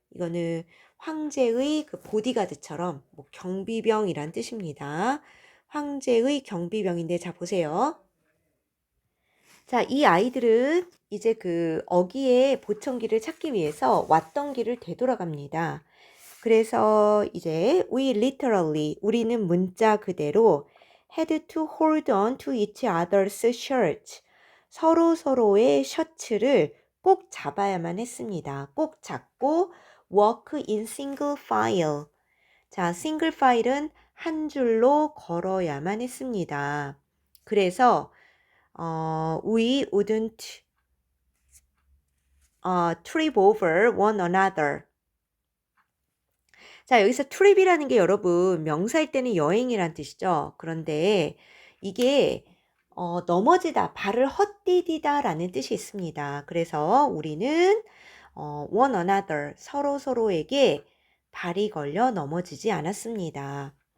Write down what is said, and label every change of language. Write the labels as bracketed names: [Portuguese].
[Korean] 이거는 황제의 그 보디가드처럼 뭐 경비병이란 뜻입니다. 황제의 경비병인데, 자, 보세요. 자, 이 아이들은 이제 그 어기의 보청기를 찾기 위해서 왔던 길을 되돌아갑니다. 그래서 이제 우리는 문자 그대로 [English] had to hold on to each other's shirts. [Korean] 서로의 셔츠를 꼭 잡아야만 했습니다. 꼭 잡고 [English] walk in single file. [Korean] 자, single file은 한 줄로 걸어야만 했습니다. 그래서 [English] we wouldn't trip over one another. [Korean] 자, 여기서 trip이라는 게 여러분 명사일 때는 여행이란 뜻이죠. 그런데 이게 넘어지다, 발을 헛디디다라는 뜻이 있습니다. 그래서 우리는 [English] one another, [Korean] 서로에게 발이 걸려 넘어지지 않았습니다.